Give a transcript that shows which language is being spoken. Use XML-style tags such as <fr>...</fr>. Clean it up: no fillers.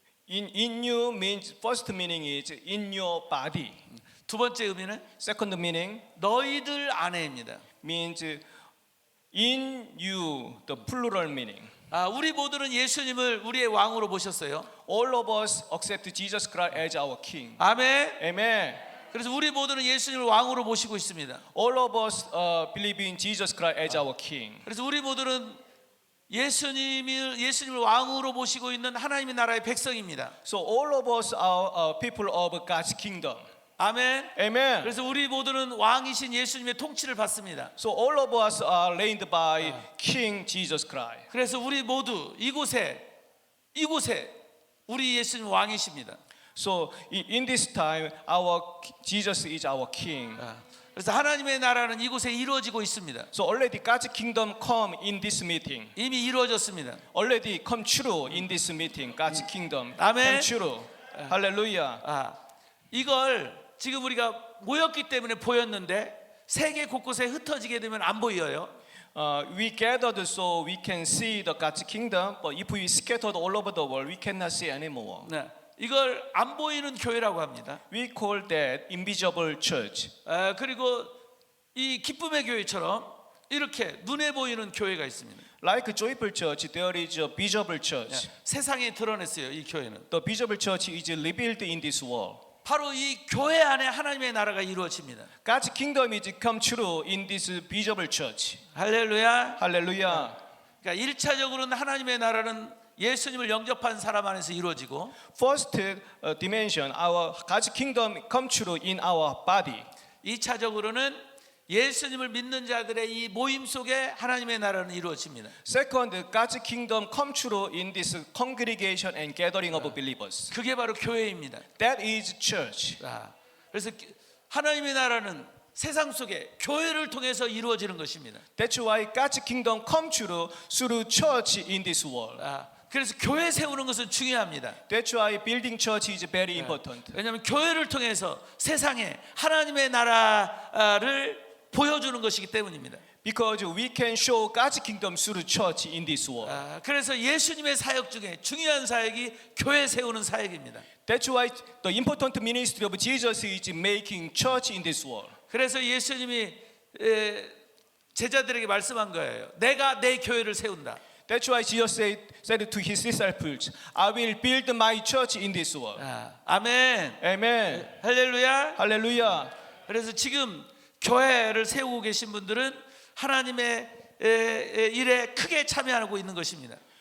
<en>In you means first meaning is in your body.</en> <ko>두 번째 의미는</ko> <en>Second meaning</en> <ko>너희들 안에입니다.</ko> <en>means in you, the plural meaning.</en> <ko>우리 모두는 예수님을 우리의 왕으로 모셨어요.</ko> <en>All of us accept Jesus Christ as our King.</en> <ko>아멘.</ko> <en>Amen.</en> <ko>그래서 우리 모두는 예수님을 왕으로 모시고 있습니다.</ko> <en>All of us believe in Jesus Christ as our King.</en> <ko>그래서 우리 모두는 예수님을 왕으로 모시고 있는 하나님의 나라의 백성입니다.</ko> <en>So all of us are people of God's kingdom.</en> <ko>아멘.</ko> <en>Amen.</en> <ko>그래서 우리 모두는 왕이신 예수님의 통치를 받습니다.</ko> <en>So all of us are reigned by King Jesus Christ.</en> <ko>그래서 우리 모두 이곳에 우리 예수님 왕이십니다.</ko> <en>So in this time, our Jesus is our King.</en> <ko>그래서 하나님의 나라는 이곳에 이루어지고 있습니다.</ko> <en>So already God's kingdom come in this meeting.</en> <ko>이미 이루어졌습니다.</ko> <en>Already come true in this meeting. God's kingdom</en> <ko>아멘.</ko> <en>come true. Hallelujah.</en> <ko>이걸 지금 우리가 모였기 때문에 보였는데 세계 곳곳에 흩어지게 되면 안 보여요.</ko> <en>We gathered so we can see the God's kingdom, but if we scattered all over the world, we cannot see anymore.</en> <ko>네, 이걸 안 보이는 교회라고 합니다.</ko> <en>We call that invisible church.</en> <ko>그리고 이 기쁨의 교회처럼 이렇게 눈에 보이는 교회가 있습니다.</ko> <en>Like joyful church, there is a visible church.</en> <ko>세상에 드러냈어요. 이 교회는</ko> <en>The visible church is revealed in this world.</en> <ko>바로 이 교회 안에 하나님의 나라가 이루어집니다.</ko> <en>God's kingdom is come true in this visible church.</en> <ko>할렐루야.</ko> <en>Hallelujah.</en> <ko>그러니까 1차적으로는 하나님의 나라는 예수님을 영접한 사람 안에서 이루어지고</ko> <en>First dimension, our God's kingdom come true in our body.</en> <ko>2차적으로는 예수님을 믿는 자들의 이 모임 속에 하나님의 나라는 이루어집니다.</ko> <en>Second, God's kingdom come true in this congregation and gathering of believers.</en> <ko>그게 바로 교회입니다.</ko> <en>That is church.</en> <ko>그래서 하나님의 나라는 세상 속에 교회를 통해서 이루어지는 것입니다.</ko> <en>That's why God's kingdom come true through church in this world.</en> <ko>그래서 교회 세우는 것은 중요합니다.</ko> <en>That's why building church is very important.</en> <ko>왜냐하면 교회를 통해서 세상에 하나님의 나라를 보여주는 것이기 때문입니다.</ko> <en>Because we can show God's kingdom through church in this world.</en> <ko>그래서 예수님의 사역 중에 중요한 사역이 교회 세우는 사역입니다.</ko> <en>That's why the important ministry of Jesus is making church in this world.</en> <ko>그래서 예수님이 제자들에게 말씀한 거예요. 내가 내 교회를 세운다.</ko> <en>That's why Jesus said to his disciples, I will build my church in this world.</en> <ko>아멘.</ko> <en>Amen.</en> <ko>할렐루야.</ko> <en>Hallelujah.</en> <ko>그래서 지금 교회를 세우고 계신 분들은 하나님의 일에 크게 참여하고 있는 것입니다.</ko>